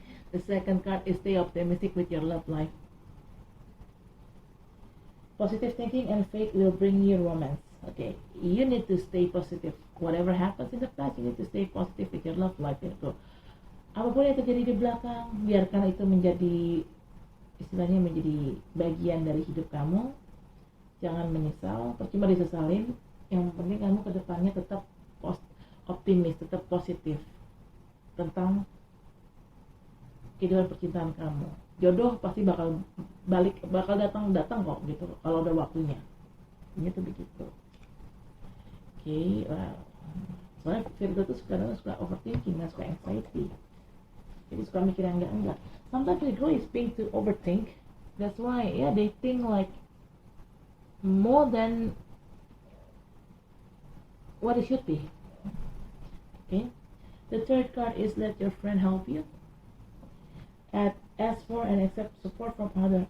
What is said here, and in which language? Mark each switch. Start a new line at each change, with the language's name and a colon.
English: The second card is stay optimistic with your love life. Positive thinking and faith will bring you romance. Okay, you need to stay positive. Whatever happens in the past, you need to stay positive with your love life, Virgo.
Indonesian: Apapun yang terjadi di belakang, biarkan itu menjadi, istilahnya menjadi bagian dari hidup kamu. Jangan menyesal, percuma disesalin. Yang penting kamu ke depannya tetap optimis, tetap positif tentang kehidupan percintaan kamu. Jodoh pasti bakal datang kok gitu kalau udah waktunya. Ini tuh begitu. Oke, wow. Soalnya Virgo tuh sekarang suka overthinking, suka anxiety. Jadi suka mikir yang enggak.
English: Sometimes Virgo is being to overthink. That's why they think like more than what it should be. Okay. The third card is let your friend help you. Ask for and accept support from others.